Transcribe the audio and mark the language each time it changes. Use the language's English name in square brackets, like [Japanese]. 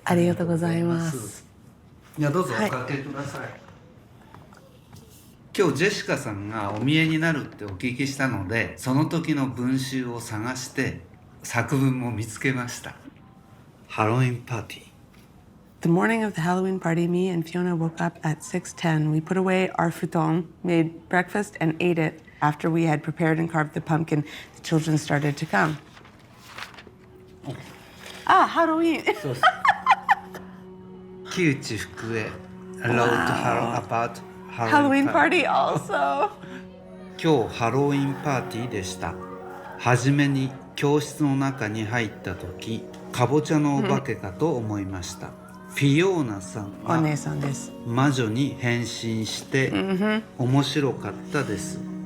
[Japanese] ありがとうございます。いやどうぞおかけください。今日ジェシカさんがお見えになるってお聞きしたので、その時の文集を探して作文も見つけました。ハロウィンパーティー。 [English] The morning of the Halloween party, me and Fiona woke up at 6:10. We put away our futon, made breakfast, and ate it. After we had prepared and carved the pumpkin, the children started to come. Halloween. 木内福江 wrote about Halloween party also. [Japanese] 今日ハロウィンパーティーでした。はじめに教室の中に入った時、かぼちゃのお化けかと思いました。フィオーナさんはお姉さんです。魔女に変身して面白かったです。